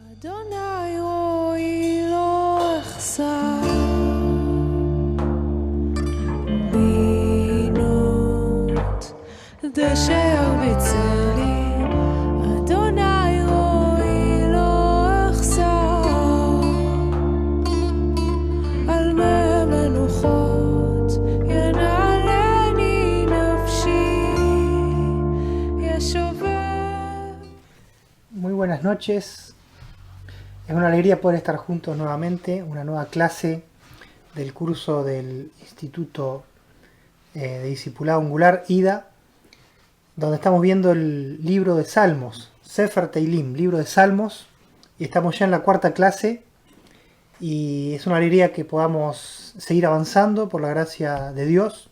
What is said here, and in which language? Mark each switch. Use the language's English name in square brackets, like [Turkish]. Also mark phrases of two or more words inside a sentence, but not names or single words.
[Hebrew] אדוני רועי לא אחסר בנאות דשא ירביצני אדוני רועי לא אחסר על מנוחות ינעלני נפשי ישובר. [Spanish] Muy buenas noches. Es una alegría poder estar juntos nuevamente, una nueva clase del curso del Instituto de Discipulado Angular, IDA, donde estamos viendo el libro de Salmos, Sefer Teilim, libro de Salmos, y estamos ya en la cuarta clase, y es una alegría que podamos seguir avanzando por la gracia de Dios.